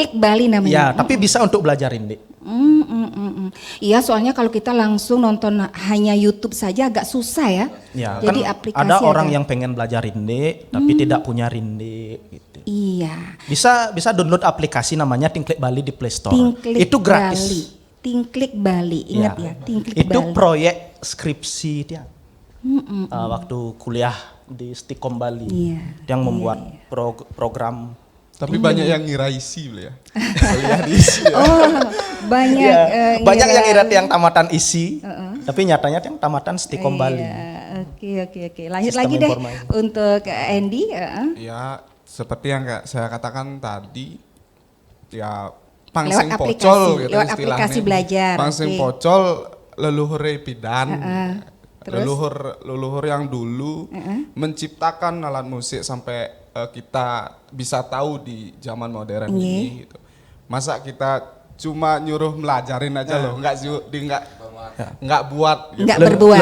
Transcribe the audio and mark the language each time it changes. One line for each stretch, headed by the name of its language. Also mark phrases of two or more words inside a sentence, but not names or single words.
Indonesian: Tingklik Bali namanya. Ya, tapi bisa untuk belajar rindik. Iya, soalnya kalau kita langsung nonton hanya YouTube saja agak susah ya. Ya, Jadi kan aplikasi ada orang agak- yang pengen belajar rindik tapi tidak punya rindik gitu. Iya. Bisa download aplikasi namanya Tingklik Bali di Play Store. Tingklik Itu gratis. Bali. Tingklik Bali, ingat ya, Tingklik Itu Bali. proyek skripsi dia. Waktu kuliah di Stikom Bali. Iya, Yang membuat program. Tapi banyak yang ngira isi ya. Kuliah di isi. Ya. Banyak Banyak yang ngira- irat yang tamatan isi, tapi nyatanya yang tamatan Stikom Bali. Oke. Lanjut Sistem lagi deh informasi. untuk Andy. Ya, seperti yang saya katakan tadi, ya Lewat
Balinese: pangsing
Indonesian: aplikasi, pocol gitu lewat istilahnya. aplikasi belajar,
Balinese: Pangsing
Indonesian: oke.
Balinese: pocol leluhur pidan.
Indonesian: Terus? Leluhur yang dulu menciptakan alat musik sampai kita bisa tahu di zaman modern ini gitu. Masa kita cuma nyuruh melajarin aja loh, nggak buat gitu. Nggak berbuat.